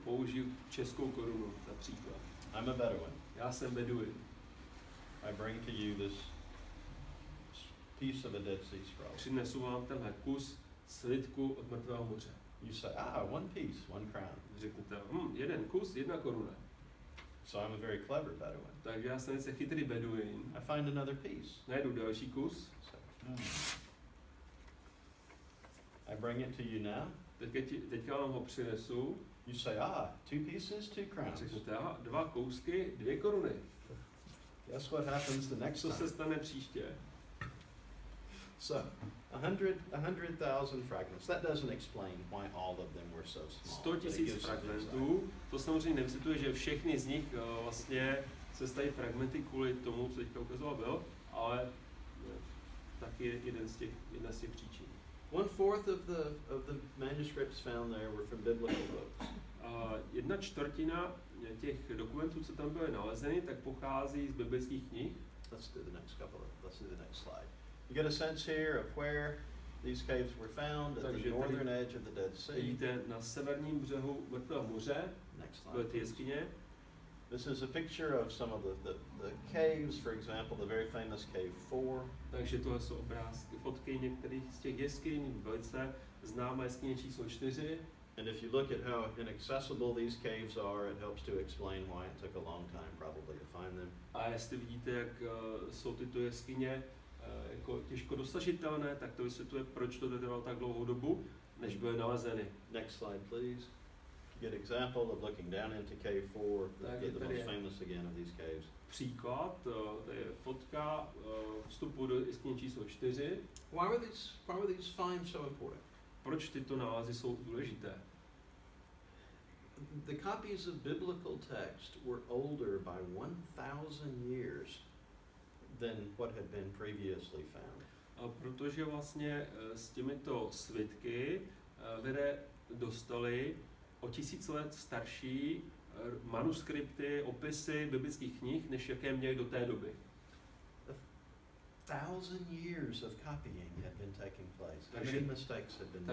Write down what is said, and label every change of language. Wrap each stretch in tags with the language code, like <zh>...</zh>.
<cs>Použiju českou korunu za příklad.</cs> <en>I'm a Bedouin.</en> <cs>Já jsem Beduin.</cs> <en>I bring to you this piece of a Dead Sea Scroll.</en> <cs>Přinesu vám tenhle kus slitku od Mrtvého moře.</cs> <en>You say, one piece, one crown.</en> <cs>Řeknete, jeden kus, 1 koruna.</cs> <en>So I'm a very clever Bedouin.</en> <cs>Takže já jsem velice chytrý Beduin.</cs> <en>I find another piece.</en> <cs>Najdu další kus.</cs> <en>I bring it to you now.</en> <cs>Teďka vám ho přinesu.</cs> <en>You say, 2 pieces, 2 crowns.</en> <cs>Řeknete, 2 kousky, 2 koruny.</cs> <en>Guess what happens the next time?</en> <cs>Co se stane příště?</cs> <en>So, 100,000 fragments. That doesn't explain why all of them were so small.</en> <cs>100 000 fragmentů. To samozřejmě nevysvětluje, že všechny z nich vlastně se stají fragmenty kvůli tomu, co teďka ukazoval Bill, ale taky jedna z těch příčin.</cs> <en>1/4 of the manuscripts found there were from biblical books.</en> <cs>1/4 těch dokumentů, co tam byly nalezeny, tak pochází z biblických knih.</cs> <en>Let's do the next slide. You get a sense here of where these caves were found at the northern edge of the Dead Sea.</en> <cs>Vidíte na severním břehu Mrtvého moře.</cs> <en>Next</en> <cs>byly</cs> <en>slide.</en> <cs>ty jeskyně.</cs> <en>This is a picture of some of the caves, for example, the very famous cave 4.</en> <cs>Takže tohle jsou obrázky, fotky některých z těch jeskyň, velice známá jeskyně číslo 4.</cs> <en>And if you look at how inaccessible these caves are, it helps to explain why it took a long time probably to find them.</en> <cs>A jestli vidíte, jak jsou tyto jeskyně jako těžko dosažitelné, tak to vysvětluje, proč to trvalo tak dlouhou dobu, než byly nalezeny.</cs> <en>Next slide, please. Get example of looking down into cave 4, the most famous again of these caves.</en> <cs>Příklad, to je fotka vstupu do jeskyně číslo 4.</cs> <en>Why were these finds so important?</en> <cs>Proč tyto nálezy jsou důležité?</cs> <en>The copies of biblical text were older by 1,000 years than what had been previously found.</en> <cs>Protože vlastně s těmito svitky lidé dostali o 1000 let starší manuskripty, opisy biblických knih, než jaké měli do té doby.</cs> <en>1,000 years of copying had been taking place. Many mistakes had been made.</en>